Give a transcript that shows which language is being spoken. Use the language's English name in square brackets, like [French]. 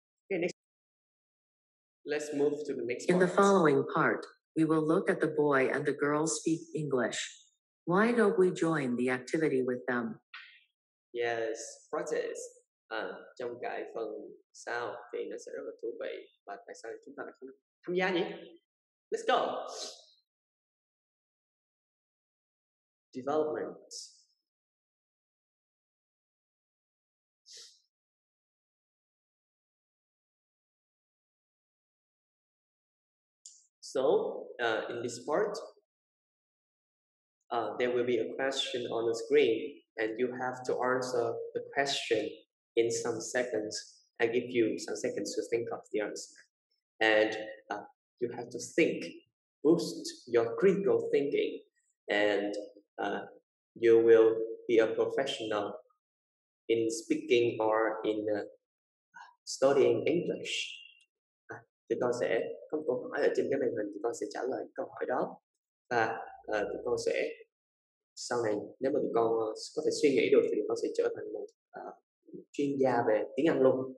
[English] Okay, next. Let's move to the next In the part. following part, we will look at the boy and the girl speak English. Why don't we join the activity with them? Yes, practice. [Vietnamese] Trong cái phần sau thì nó sẽ rất là thú vị. Và tại sao chúng ta lại không tham gia nhỉ? [English] Let's go. Development. So, in this part, there will be a question on the screen, and you have to answer the question in some seconds. I give you some seconds to think of the answer. And you have to think, boost your critical thinking, and you will be a professional in speaking or in studying English. [Vietnamese] Thì con sẽ có một câu hỏi ở trên cái màn hình, thì con sẽ trả lời câu hỏi đó, và tụi con sẽ sau này nếu mà tụi con có thể suy nghĩ được thì tụi con sẽ trở thành một chuyên gia về tiếng Anh luôn.